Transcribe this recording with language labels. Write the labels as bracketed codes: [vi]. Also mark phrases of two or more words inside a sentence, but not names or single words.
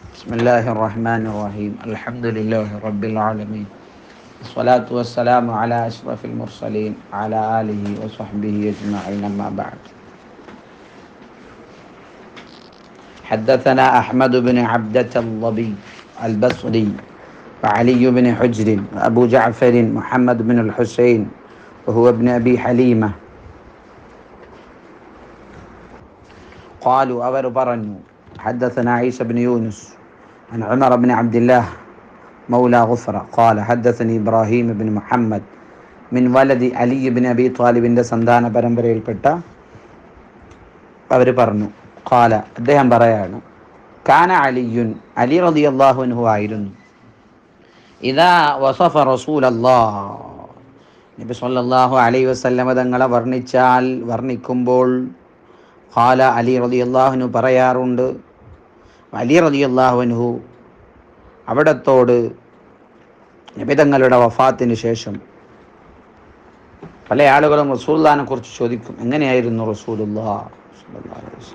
[ar] بسم الله الرحمن الرحيم الحمد لله رب العالمين الصلاة والسلام على أشرف المرسلين على آله وصحبه أجمعين أما بعد حدثنا أحمد بن عبدة الضبي البصري وعلي بن حجر وأبو جعفر محمد بن الحسين وهو ابن أبي حليمة قالوا أور برنوا حدثنا عيسى بن يونس عن عمر بن عبد الله مولى غفرة قال حدثني إبراهيم بن محمد من ولد علي بن أبي طالب [ml] സന്താന പരമ്പരയിൽപ്പെട്ട അവർ പറഞ്ഞു [ar] ഖാല [ml] അദ്ദേഹം പറയാണ് [ar] كان علي علي رضي الله عنه [ml] ആയിരുന്നു [ar] إذا وصف رسول الله [ml] നബി [ar] صلى الله عليه وسلم [ml] തങ്ങളെ വർണ്ണിക്കുമ്പോൾ [ar] قال علي رضي الله عنه [ml] പറയാറുണ്ട് [ar] علي رضي الله عنه [ml] അവിടത്തോട് നബി തങ്ങളുടെ വഫാത്തിന് ശേഷം പല ആളുകളും റസൂലുള്ളാഹിനെ കുറിച്ച് ചോദിക്കും, എങ്ങനെയായിരുന്നു [ar] رسول الله صلى الله عليه وسلم.